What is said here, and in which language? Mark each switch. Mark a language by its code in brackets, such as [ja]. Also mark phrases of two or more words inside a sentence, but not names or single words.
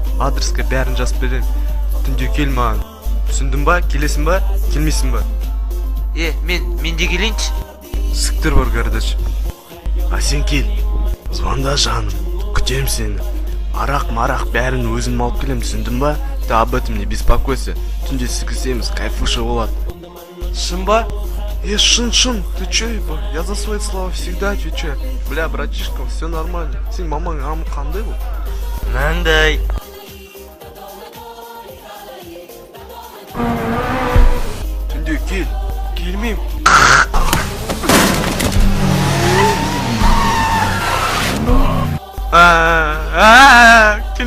[kk] Адреске бәрін жазып берем. Түнде кел маған. Түсіндің ба, келесің ба, келмейсің ба? Мен де келейінші. Сіктір бар кардач. Сен кел. Звонда жаным. Күтем сені. Арақ бәрін өзім алып келем, түсіндің ба? [ru] Ты об этом не беспокойся. [kk] Түнде сігісеміз, кайфуша болады. Шын ба? Шын. [ru] Ты чё, еба? Я за свои слова всегда отвечаю. Бля, братишка, все нормально. [kk] Сен мамаң амы қандай бұл? Мынандай. Түнде кел. Келмейм. Келмесе келмей ақ қой.